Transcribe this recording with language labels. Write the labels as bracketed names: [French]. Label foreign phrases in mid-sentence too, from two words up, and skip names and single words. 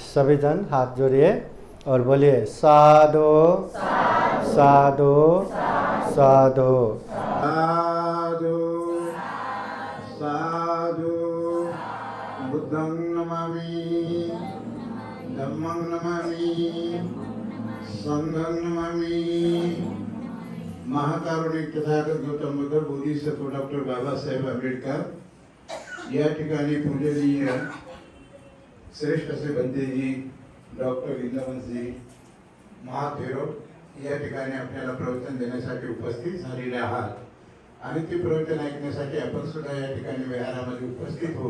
[Hindi] सभी जन हाथ जोड़िए और बोलिए [Pali] साधु साधु साधु साधु साधु बुद्धं नमामि धम्मं नमामि संघं नमामि। [Marathi] महाकारुणिक तथागत गौतम बुद्ध बोधिसत्व डॉक्टर बाबासाहेब आंबेडकर या ठिकाणी पूजनीय श्रेष्ठ असे बंतेजी डॉक्टर इंद्रवंशी महाथेरो या ठिकाणी आपल्याला प्रवचन देण्यासाठी उपस्थित झालेले आहात आणि ते प्रवचन ऐकण्यासाठी आपण सुद्धा या ठिकाणी विहारामध्ये उपस्थित होऊ।